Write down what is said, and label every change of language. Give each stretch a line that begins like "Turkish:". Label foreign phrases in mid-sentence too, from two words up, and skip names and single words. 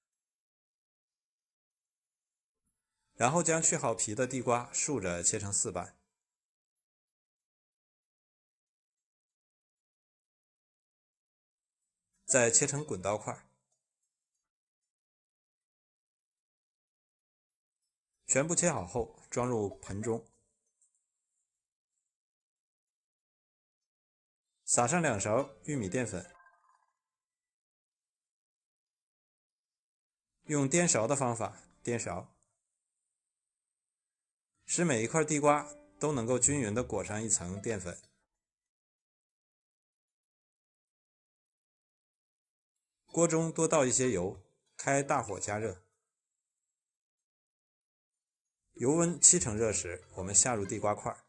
Chinese: 然后将去好皮的地瓜豎着切成4瓣，再切成滾刀塊，全部切好後裝入盆中，撒上2勺玉米澱粉，用颠勺的方法颠勺，使每一塊地瓜都能夠均勻地裹上一層澱粉。鍋中多倒一些油，開大火加熱。油溫7成熱時，我們下入地瓜塊。